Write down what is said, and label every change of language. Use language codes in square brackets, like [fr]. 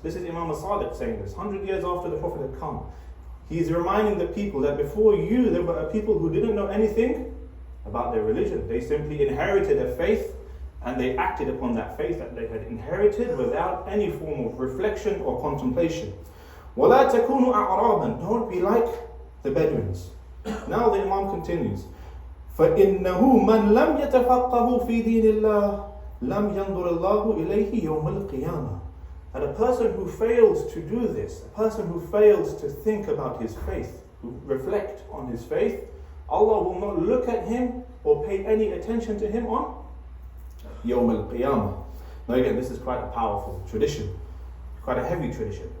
[en] This is Imam as-Sadiq saying this, 100 years after the Prophet had come. He's reminding the people that before you, there were people who didn't know anything about their religion. They simply inherited a faith, and they acted upon that faith that they had inherited without any form of reflection or contemplation. [ar] وَلَا تَكُونُوا أَعْرَابًا, [en] don't be like the Bedouins. Now the Imam continues, [ar] فَإِنَّهُ مَنْ لَمْ يَتَفَقَّهُ فِي دِينِ اللَّهِ لَمْ يَنْظُرِ اللَّهُ إِلَيْهِ يَوْمَ الْقِيَامَةِ. [en] And a person who fails to do this, a person who fails to think about his faith, who reflect on his faith, Allah will not look at him or pay any attention to him on Yawm al-Qiyamah. Now again, this is quite a powerful tradition, quite a heavy tradition.